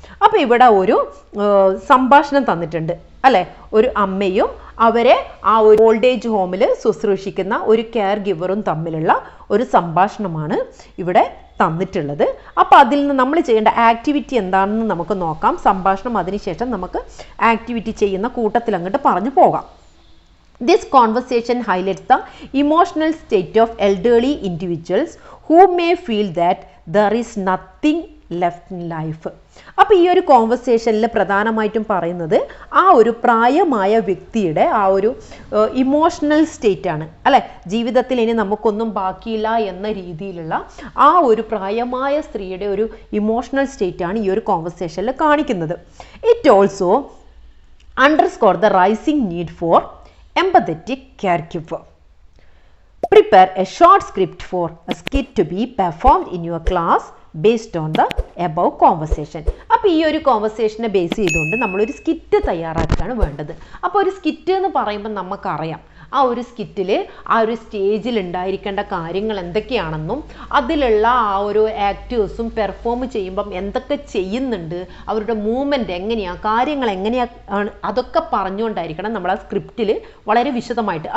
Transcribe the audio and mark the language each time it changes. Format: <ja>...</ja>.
<ml>അപ്പോൾ ഇവിടെ ഒരു സംഭാഷണം തന്നിട്ടുണ്ട് അല്ലേ, ഒരു അമ്മയും അവരെ ആ ഒരു ഓൾഡ് ഏജ് ഹോമിൽ ശുശ്രൂഷിക്കുന്ന ഒരു കെയർ ഗിവറും തമ്മിലുള്ള ഒരു സംഭാഷണമാണ് ഇവിടെ തന്നിട്ടുള്ളത്. അപ്പോൾ അതിൽ നിന്ന് നമ്മൾ ചെയ്യേണ്ട ആക്ടിവിറ്റി എന്താണെന്ന് നമുക്ക് നോക്കാം. സംഭാഷണം അതിനുശേഷം നമുക്ക് ആക്ടിവിറ്റി ചെയ്യുന്ന കൂട്ടത്തിൽ അങ്ങോട്ട് പറഞ്ഞു പോകാം.</ml> <en>This conversation highlights the emotional state of elderly individuals who may feel that there is nothing left in life.</en> <ml>അപ്പോൾ ഈ ഒരു കോൺവെർസേഷനിൽ പ്രധാനമായിട്ടും പറയുന്നത് ആ ഒരു പ്രായമായ വ്യക്തിയുടെ ആ ഒരു ഇമോഷണൽ സ്റ്റേറ്റ് ആണ് അല്ലേ, ജീവിതത്തിൽ ഇനി നമുക്കൊന്നും ബാക്കിയില്ല എന്ന രീതിയിലുള്ള ആ ഒരു പ്രായമായ സ്ത്രീയുടെ ഒരു ഇമോഷണൽ സ്റ്റേറ്റ് ആണ് ഈ ഒരു കോൺവെർസേഷനിൽ കാണിക്കുന്നത്.</ml> <en>It also underscore the rising need for empathetic caregiver. Prepare a short script for a skit to be performed in your class based on the above conversation.</en> <ml>അപ്പോൾ ഈ ഒരു കോൺവെർസേഷനെ ബേസ് ചെയ്തുകൊണ്ട് നമ്മളൊരു സ്കിറ്റ് തയ്യാറാക്കുകയാണ് വേണ്ടത്. അപ്പോൾ ഒരു സ്കിറ്റ് എന്ന് പറയുമ്പോൾ നമുക്കറിയാം ആ ഒരു സ്കിറ്റിൽ ആ ഒരു സ്റ്റേജിൽ ഉണ്ടായിരിക്കേണ്ട കാര്യങ്ങൾ എന്തൊക്കെയാണെന്നും അതിലുള്ള ആ ഒരു ആക്ടേഴ്സും പെർഫോം ചെയ്യുമ്പം എന്തൊക്കെ ചെയ്യുന്നുണ്ട്, അവരുടെ മൂവ്മെൻറ്റ് എങ്ങനെയാണ്, കാര്യങ്ങൾ എങ്ങനെയാണ്, അതൊക്കെ പറഞ്ഞുകൊണ്ടായിരിക്കണം നമ്മൾ ആ സ്ക്രിപ്റ്റിൽ വളരെ വിശദമായിട്ട്.</ml>